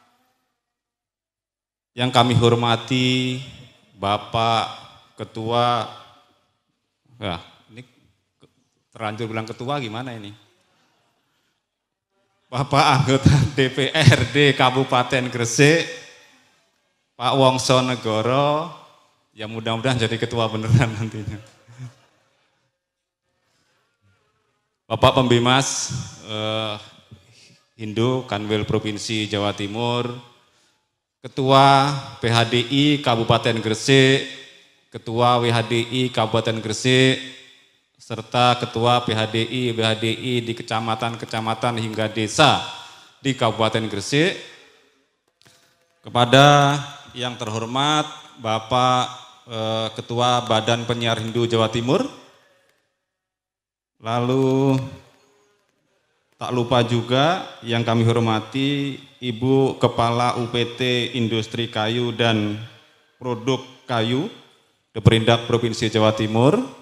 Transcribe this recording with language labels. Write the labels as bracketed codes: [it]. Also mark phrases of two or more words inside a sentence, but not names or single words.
[id] yang kami hormati Bapak Ketua, ya ini terlanjur bilang ketua gimana ini? Bapak anggota DPRD Kabupaten Gresik, Pak Wongso Negoro, ya mudah-mudahan jadi ketua beneran nantinya. Bapak Pembimas Hindu Kanwil Provinsi Jawa Timur, Ketua PHDI Kabupaten Gresik, Ketua WHDI Kabupaten Gresik, serta Ketua BHDI di kecamatan-kecamatan hingga desa di Kabupaten Gresik, Kepada yang terhormat Bapak Ketua Badan Penyiar Hindu Jawa Timur, lalu tak lupa juga yang kami hormati Ibu Kepala UPT Industri Kayu dan Produk Kayu Deperindak Provinsi Jawa Timur,